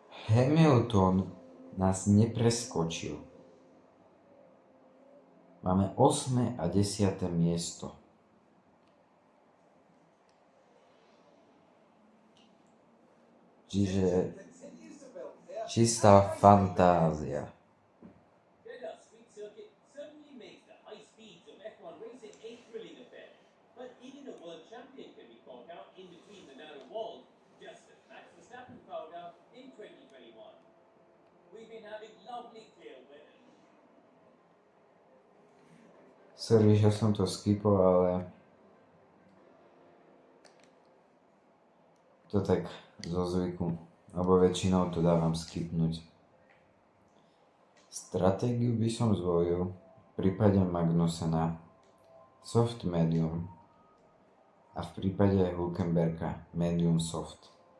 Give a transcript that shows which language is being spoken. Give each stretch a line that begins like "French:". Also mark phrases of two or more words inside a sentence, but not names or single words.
Slovak: Hamilton nás nepreskočil. Máme 8. a 10. miesto. Čiže
English: Continues to build here.
Slovak: čistá fantázia.
English: Jeddah Street Circuit certainly makes the high speeds of F1 racing a thrilling affair. But even a world champion can be caught out in between the narrow walls, just as Max Verstappen found out in 2021. We've been having lovely clear weather.
Slovak: Sorry, že som to skipol, ale to tak zo zvyku, lebo väčšinou to dávam skipnúť. Stratégiu by som zvolil v prípade Magnusena soft medium a v prípade Hülkenberga medium soft.